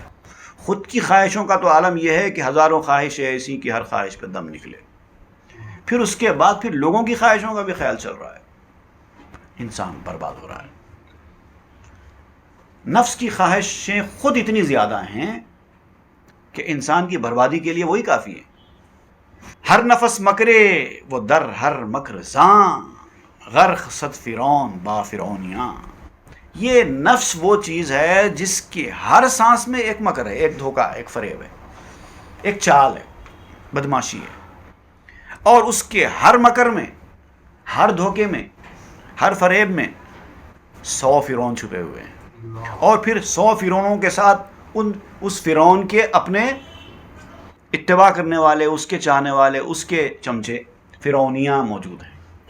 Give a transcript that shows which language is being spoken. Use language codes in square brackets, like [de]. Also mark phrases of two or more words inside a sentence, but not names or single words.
[ur] خود کی خواہشوں کا تو عالم یہ ہے کہ ہزاروں خواہشیں ایسی کہ ہر خواہش پہ دم نکلے، پھر اس کے بعد پھر لوگوں کی خواہشوں کا بھی خیال چل رہا ہے، انسان برباد ہو رہا ہے۔ نفس کی خواہشیں خود اتنی زیادہ ہیں کہ انسان کی بربادی کے لیے وہی کافی ہے۔ [fa] ہر نفس مکرے وہ در ہر مکر زاں، غرق صد فرعون با فرعونیاں۔ [ur] یہ نفس وہ چیز ہے جس کی ہر سانس میں ایک مکر ہے، ایک دھوکہ، ایک فریب ہے، ایک چال ہے، بدماشی ہے، اور اس کے ہر مکر میں، ہر دھوکے میں، ہر فریب میں 100 فرعون چھپے ہوئے ہیں، اور پھر 100 فرعونوں کے ساتھ اس فرعون کے اپنے اتباع کرنے والے، اس کے چاہنے والے، اس کے چمچے، فرعونیاں موجود ہیں۔